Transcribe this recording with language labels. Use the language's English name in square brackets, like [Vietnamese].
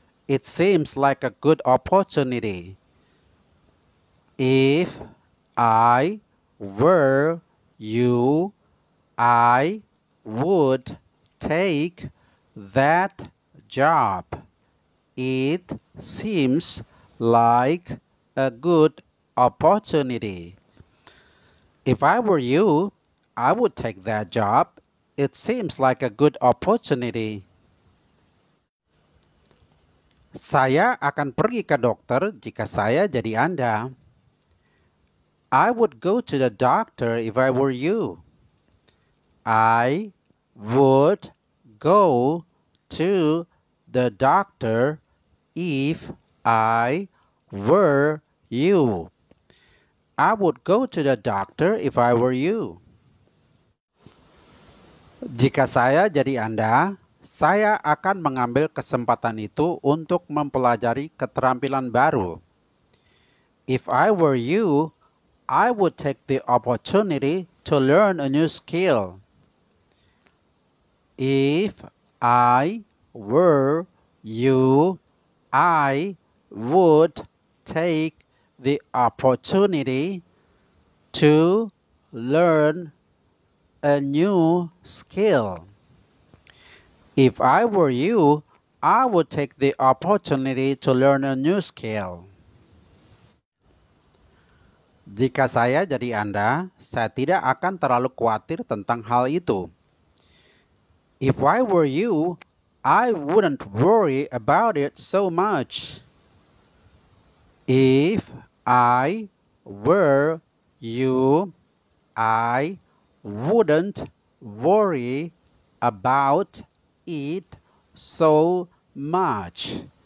[English] It seems like a good opportunity. If I were you, I would take that job. It seems like a good opportunity. If I were you, I would take that job. It seems like a good opportunity. [Indonesian] Saya akan pergi ke dokter jika saya jadi Anda. [English] I would go to the doctor if I were you. I would go to the doctor if I were you. I would go to the doctor if I were you. [Indonesian] Jika saya jadi Anda, saya akan mengambil kesempatan itu untuk mempelajari keterampilan baru. [English] If I were you, I would take the opportunity to learn a new skill. If I were you, I would take the opportunity to learn a new skill. If I were you, I would take the opportunity to learn a new skill. [Indonesian] Jika saya jadi Anda, saya tidak akan terlalu khawatir tentang hal itu. [English] If I were you, I wouldn't worry about it so much. If I were you, I wouldn't worry about it so much.